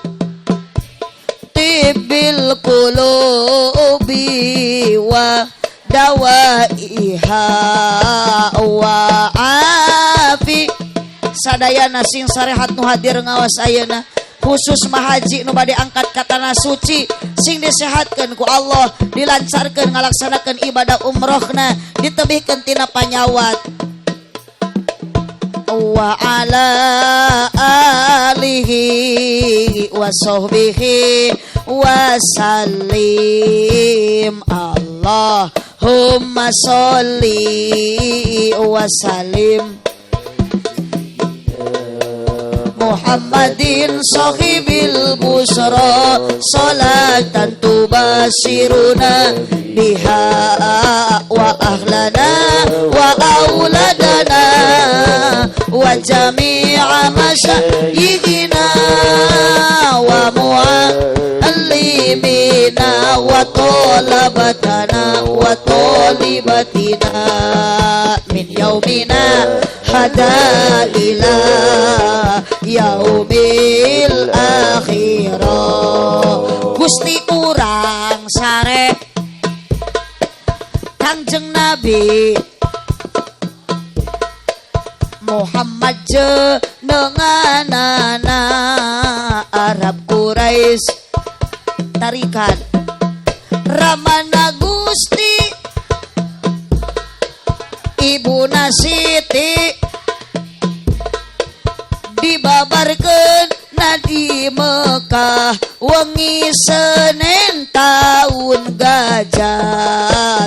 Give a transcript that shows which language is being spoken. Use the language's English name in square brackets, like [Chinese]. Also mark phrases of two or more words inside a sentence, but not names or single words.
[Arabic] طب القلوب ودوائها وعافي. [Sundanese] Sadayana sing sarehat nu hadir ngawas ayeuna, khusus mahaji nu bade angkat ka tanah suci, sing disehatkeun ku Allah, dilancarkeun ngalaksanakeun ibadah umrohna, ditebihkeun tina panyawat. [Arabic] وعلى آله وصحبه وسلم. اللهم صل وسلم محمد صاحب البشرى صلاة تبشرنا بها وأهلنا وأولادنا وجميع مشايخنا و معلمينا وطلابنا وطالباتنا من يومنا هذا إلى يوم الآخرة. [Sundanese] Gusti urang sare Kangjeng Nabi Muhammad jenenganana Arab Quraisy tarikan Ramana Gusti Ibuna Siti dibabarkeun di Mekah wengi Senin taun gajah.